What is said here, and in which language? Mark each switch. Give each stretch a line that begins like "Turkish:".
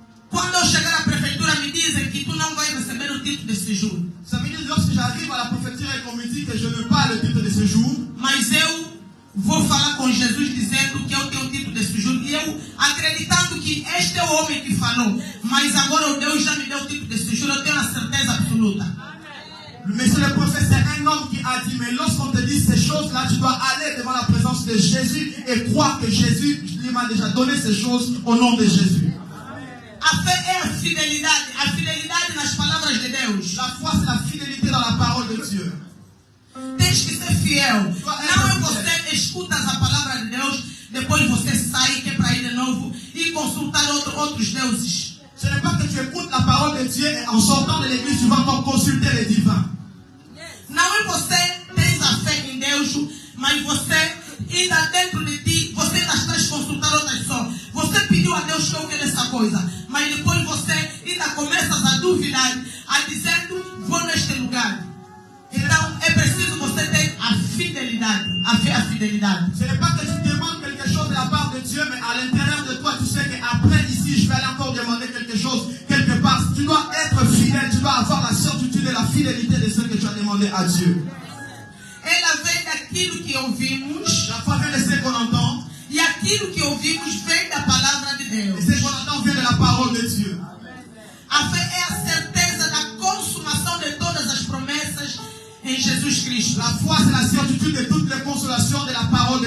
Portuguese: quando eu chegar à prefeitura me dizem que tu não vai receber o título de séjour.
French: ça veut dire lorsque j'arrive à la préfecture et qu'on me dit que je n'ai pas le titre de séjour,
Portuguese: Mas eu vou falar com Jesus dizendo que eu tenho o título de séjour e eu acreditando que este é o homem que falou, mas agora o Deus já me deu o título de séjour, eu tenho a certeza absoluta.
French: mais c'est le prophète, c'est un homme qui a dit, mais lorsqu'on te dit ces choses-là, tu dois aller devant la présence de Jésus et croire que Jésus lui m'a déjà donné ces choses au nom de Jésus.
Portuguese: A fé é a fidelidade nas palavras de Deus.
French: La foi, c'est la fidélité dans la parole de Dieu.
Portuguese: Tens que ser fiel. Não é você escutas a palavra de Deus, depois você sai, que é para ir de novo e consultar outros deuses.
French: Ce n'est pas que tu écoutes la parole de Dieu et en sortant de l'église, tu vas encore consulter les divins.
Portuguese: Não é você tens a fé em Deus, mas você ainda dentro de ti, você ainda estás consultando outras pessoas. Você pediu a Deus que eu quero essa coisa, mas depois você ainda começas a duvidar, a dizendo, vou neste lugar. Então é preciso você ter a fidelidade, a fé, a fidelidade.
French: Ce n'est pas que tu demandes quelque chose de la part de Dieu, mais à l'intérieur de toi, tu sais qu'après ici, je vais aller encore demander quelque chose, quelque part. Tu dois être fidèle, tu dois avoir la certitude et la fidélité de ce que tu as demandé à Dieu.
Portuguese: Ela vem daquilo que ouvimos,
French: La foi vient de ce qu'on entend,
Portuguese: e aquilo que ouvimos vem da palavra de
French: et
Portuguese: Deus.
French: ce qu'on entend vient de la parole de Dieu.
Portuguese: A fé é a certeza da consumação de todas as promessas em Jesus Cristo.
French: La foi, c'est la certitude de toutes les consolations de la parole de